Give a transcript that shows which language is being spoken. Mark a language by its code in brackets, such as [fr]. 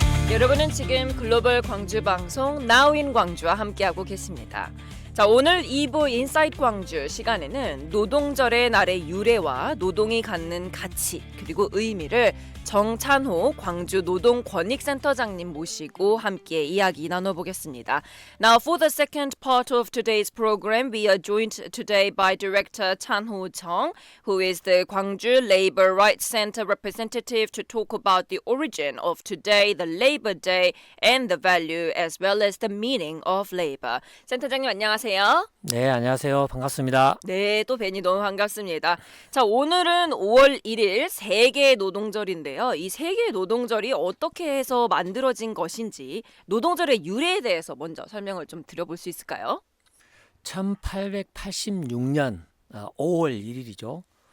[ko] 여러분은 지금 글로벌 광주 방송 Now in 광주와 함께하고 계십니다. 자, 오늘 2부 인사이트 광주 시간에는 노동절의 날의 유래와 노동이 갖는 가치 그리고 의미를 정찬호 광주 노동권익센터장님 모시고 함께 이야기 나눠보겠습니다. [en] Now for the second part of today's program, we are joined today by Director Chanho Chung, who is the Gwangju Labor Rights Center representative, to talk about the origin of today, the Labor Day, and the value as well as the meaning of labor. [ko] 센터장님 안녕하세요. 네, 안녕하세요. 반갑습니다. 네, 또 뵈니 너무 반갑습니다. 자, 오늘은 5월 1일 세계 노동절인데요. 이 세계 노동절이 어떻게 해서 만들어진 것인지 노동절의 유래에 대해서 먼저 설명을 좀 드려볼 수 있을까요? 1886년 5월 1일이죠.